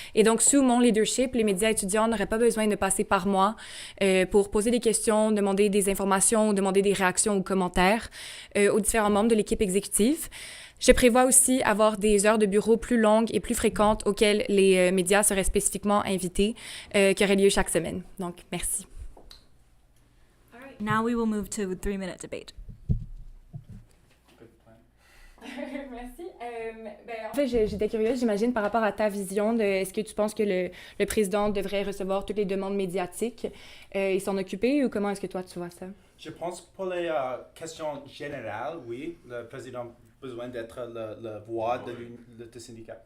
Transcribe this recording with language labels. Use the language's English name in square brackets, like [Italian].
[French] Et donc, sous mon leadership, les médias étudiants n'auraient pas besoin de passer par moi pour poser des questions, demander des informations, demander des réactions ou commentaires aux différents membres de l'équipe exécutive. Je prévois aussi avoir des heures de bureau plus longues et plus fréquentes auxquelles les médias seraient spécifiquement invités, qui auraient lieu chaque semaine. Donc, merci. [English] All right, now we will move to a 3-minute debate. [French] Merci. En fait, j'étais curieuse, j'imagine, par rapport à ta vision de est-ce que tu penses que le président devrait recevoir toutes les demandes médiatiques et s'en occuper, ou comment est-ce que toi tu vois ça? Je pense pour les questions générales, oui, le président a besoin d'être la voix de syndicat.